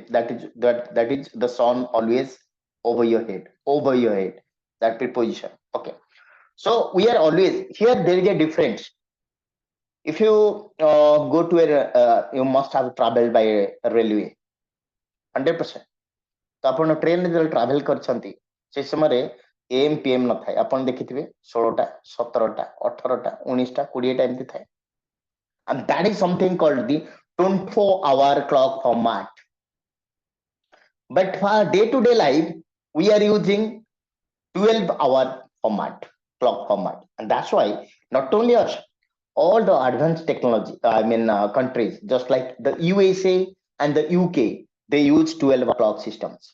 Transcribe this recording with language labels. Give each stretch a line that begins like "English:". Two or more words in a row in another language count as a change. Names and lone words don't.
English: That is the sun always over your head. Over your head. That preposition. Okay. So we are always here. There is a difference. If you go to you must have traveled by a railway. 100%.
Odia: ତ ଆପଣ ଟ୍ରେନ ରେ ଟ୍ରାଭେଲ କରଛନ୍ତି ସେ ସମୟ
English: AM PM
Odia: ନ ଥାଏ ଆପଣ ଦେଖିଥିବେ 16ଟା 17ଟା 18ଟା 19ଟା 20ଟା ଏମତି ଥାଏ.
English: And that is something called the 24-hour clock format. But for day-to-day life, we are using 12-hour format, clock format. And that's why not only us, all the advanced technology, countries, just like the USA and the UK, they use 12-hour clock systems.